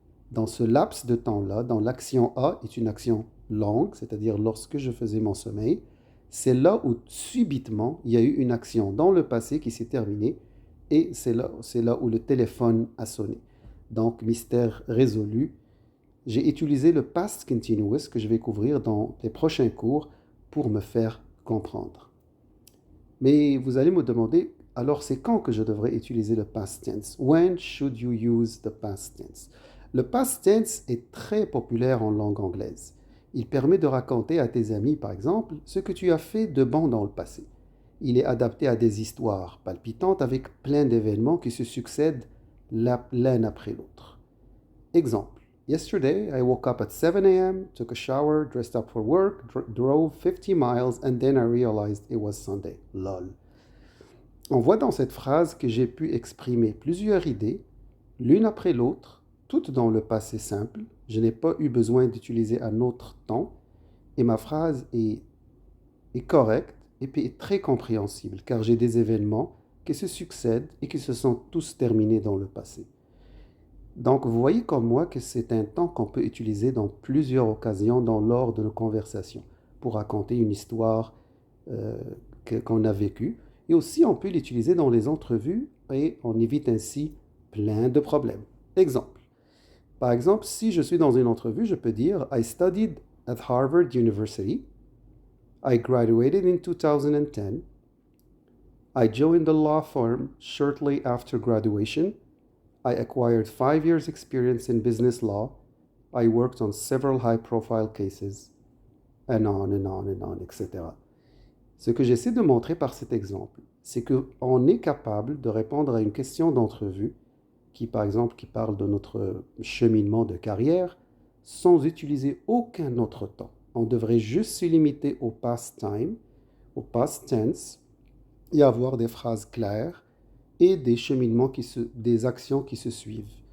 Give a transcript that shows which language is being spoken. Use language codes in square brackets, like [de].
[fr] Dans ce laps de temps-là, dans l'action A est une action longue, c'est-à-dire lorsque je faisais mon sommeil, c'est là où subitement il y a eu une action dans le passé qui s'est terminée et c'est là où le téléphone a sonné. Donc, mystère résolu. J'ai utilisé le past continuous que je vais couvrir dans les prochains cours pour me faire comprendre. Mais vous allez me demander, alors c'est quand que je devrais utiliser le past tense? [en] When should you use the past tense? [fr] Le past tense est très populaire en langue anglaise. Il permet de raconter à tes amis, par exemple, ce que tu as fait de bon dans le passé. Il est adapté à des histoires palpitantes avec plein d'événements qui se succèdent l'un après l'autre. Exemple. [en] Yesterday, I woke up at 7 a.m., took a shower, dressed up for work, drove 50 miles, and then I realized it was Sunday. Lol. [fr] On voit dans cette phrase que j'ai pu exprimer plusieurs idées, l'une après l'autre, toutes dans le passé simple. Je n'ai pas eu besoin d'utiliser un autre temps, et ma phrase est correcte et puis est très compréhensible, car j'ai des événements qui se succèdent et qui se sont tous terminés dans le passé. Donc, vous voyez comme moi que c'est un temps qu'on peut utiliser dans plusieurs occasions lors de nos conversations pour raconter une histoire euh, qu'on a vécue. Et aussi, on peut l'utiliser dans les entrevues et on évite ainsi plein de problèmes. Exemple. Par exemple, si je suis dans une entrevue, je peux dire [en] I studied at Harvard University. I graduated in 2010. I joined the law firm shortly after graduation. I acquired 5 years' experience in business law. I worked on several high profile cases, and on and on and on, etc. [fr] Ce que j'essaie de montrer par cet exemple, c'est qu'on est capable de répondre à une question d'entrevue qui, par exemple, qui parle de notre cheminement de carrière sans utiliser aucun autre temps. On devrait juste se limiter au past time, au past tense, et avoir des phrases claires et des cheminements des actions qui se suivent.